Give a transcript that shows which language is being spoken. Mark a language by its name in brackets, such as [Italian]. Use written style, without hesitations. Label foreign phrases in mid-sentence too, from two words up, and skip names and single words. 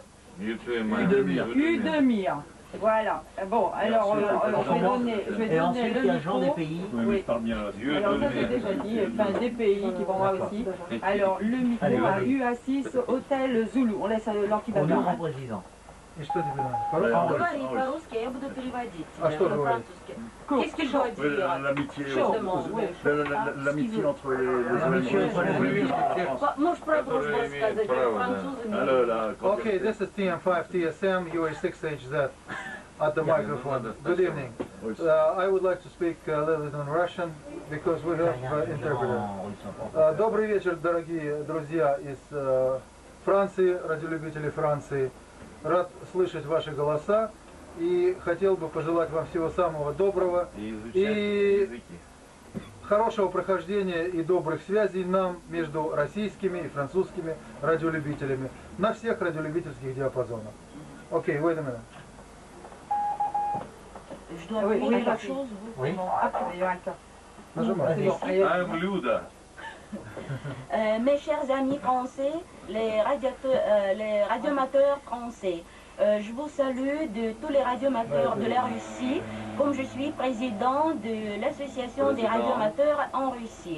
[French] Udemir. Voilà. Bon, alors je vais donner le micro. Oui. Alors ça c'est déjà dit, enfin des pays qui vont moi aussi. Alors le micro à UA6 Hôtel Zulu. On laisse l'antibateur. [Russian] И что ты понимаешь? Говори по-русски, а я буду переводить. А что говорить? [French] Qu'est-ce qu'il doit dire? L'amitié entre les [Russian] Можешь про дружбу сказать, французами. [English] Okay, this is TM5 TSM UA6HZ at the microphone. Good evening. I would like to speak a little bit in Russian because we have interpreter. [Russian] Добрый вечер, дорогие друзья из Франции, радиолюбители Франции. Рад слышать ваши голоса и хотел бы пожелать вам всего самого доброго и хорошего прохождения и добрых связей нам между российскими и французскими радиолюбителями на всех радиолюбительских диапазонах. Окей, [English] wait a minute. [French] Je dois dire quelque chose? Oui. [Russian] Нажимай. [English] I'm Luda. [French] Mes chers amis français, les radioamateurs français, je vous salue de tous les radioamateurs de la Russie, comme je suis président de l'association des radioamateurs en Russie.